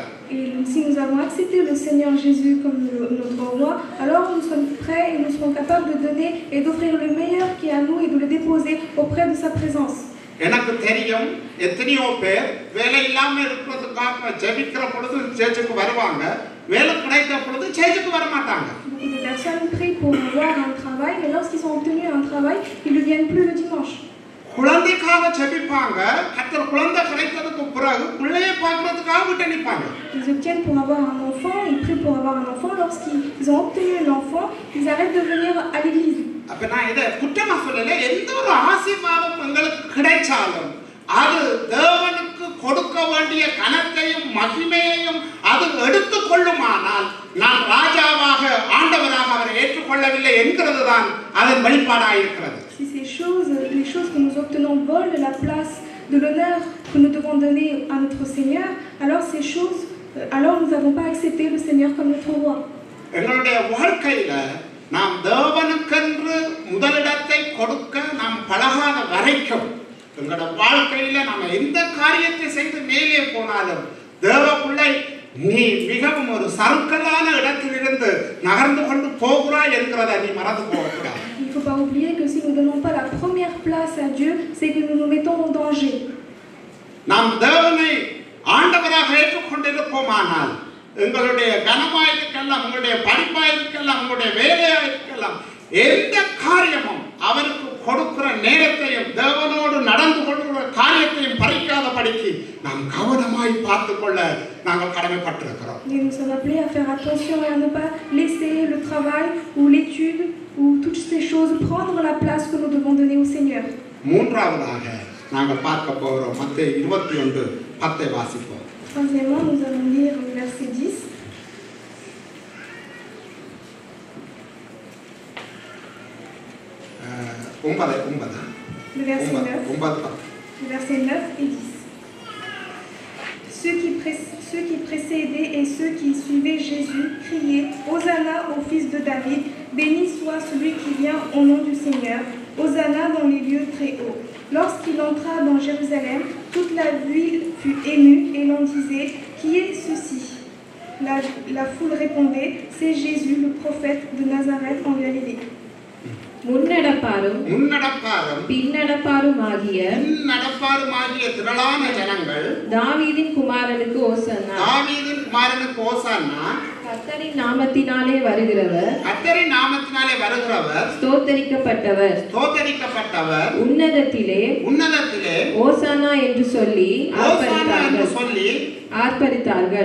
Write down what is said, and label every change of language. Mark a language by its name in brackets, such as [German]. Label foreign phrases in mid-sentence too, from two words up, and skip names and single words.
[French] Et si nous avons accepté le Seigneur Jésus comme notre roi, alors nous sommes prêts et nous serons capables de donner et d'offrir le meilleur qui est à nous et de le déposer auprès de sa présence. [Tamil] எனக்கு தெரியும் எத்தனையோ பேர் வேலை இல்லாம இருக்கிறதுக்காக ஜெபிக்கிற பொழுது சேர்ச்சுக்கு வருவாங்க, வேலை கிடைத்த பொழுது சேர்ச்சுக்கு வர மாட்டாங்க. [French] Beaucoup de personnes prient pour avoir un travail, mais lorsqu'ils ont obtenu un travail, ils ne viennent plus le dimanche. [Tamil] குழந்தைக்காக ஜெபிப்பாங்க. கர்த்தர் குழந்தை கிடைத்ததுக்கு பிறகு பிள்ளையை பார்க்கிறதுக்காக விட்டு நிற்பாங்க. [French] Ils obtiennent pour avoir un enfant, ils prient pour avoir un enfant. Lorsqu'ils ont obtenu l'enfant, ils arrêtent de venir à l'église. [Tamil] அப்ப நான் இதை குற்றமா சொல்லல. எந்த ஒரு ஆசீர்வாதம் உங்களுக்கு கிடைச்சாலும் அது தேவனுக்கு கொடுக்க வேண்டிய கனத்தையும் மகிமையையும் அது எடுத்துக்கொள்ளுமானால் நான் ராஜாவாக ஆண்டவராக அவரை ஏற்றுக்கொள்ளவில்லை என்கிறது தான் அதன் வெளிப்பாடாயிருக்கிறது. [French] Si ces choses, les choses que nous obtenons volent la place de l'honneur que nous devons donner à notre Seigneur, alors ces choses, alors nous n'avons pas accepté le Seigneur comme notre roi. [Tamil] எங்களுடைய வாழ்க்கையில நாம் தேவனுக்கென்று முதலிடத்தை கொடுக்க நாம் பழகாத வரைக்கும் எங்களோட வாழ்க்கையில நாம் எந்த காரியத்தை செய்து மேலே போனாலும் தேவ பிள்ளை நீ மிகவும் ஒரு சறுக்கலான இடத்திலிருந்து நகர்ந்து கொண்டு போகிறாய் என்கிறதை நீ மறந்து போகக்கூடாது. [French] Il ne faut pas oublier que si nous ne donnons pas la première place à Dieu, c'est que nous nous mettons en danger. [Tamil] நாம் தேவனை ஆண்டவராக ஏற்றுக்கொண்டிருப்போமானால் எங்களுடைய கனமாயிருக்கலாம், உங்களுடைய படிப்பாயிருக்கலாம், உங்களுடைய வேலையாயிருக்கலாம், எந்த காரியமும் அவருக்கு கொடுக்கிற நேரத்தையும் தேவனோடு நடந்து கொள்கிற காரியத்தையும் பறிக்காதபடிக்கு நாம் கவனமாய் பார்த்துக்கொள்ள நாங்கள் கடமைப்பட்டிருக்கிறோம். [French] Et nous sommes appelés à faire attention et à ne pas laisser le travail ou l'étude ou toutes ces choses prendre la place que nous devons donner au Seigneur. [Tamil] மூன்றாவதாக நாங்கள் பார்க்க போகிறோம் மத்தேயு 21:10 வாசிப்போம். [French] Troisièmement, nous allons lire le verset 10. Le verset 9 et 10. Ceux qui précédaient et ceux qui suivaient Jésus criaient « Hosanna au fils de David, béni soit celui qui vient au nom du Seigneur, Hosanna dans les lieux très hauts. » Lorsqu'il entra dans Jérusalem, toute la ville fut émue et l'on disait « Qui est ceci ?» La foule répondait « C'est Jésus, le prophète de Nazareth en Galilée. » [Tamil] முன்னடப்பாரும் பின்னடப்பாருமாகிய திரளான ஜனங்கள் தாவீதின் குமாரனுக்கு ஓசானா கர்த்தரின் நாமத்தினாலே வருகிறவர் ஸ்தோத்தரிக்கப்பட்டவர் உன்னதத்திலே ஓசானா என்று சொல்லி ஆர்ப்பரித்தார்கள்.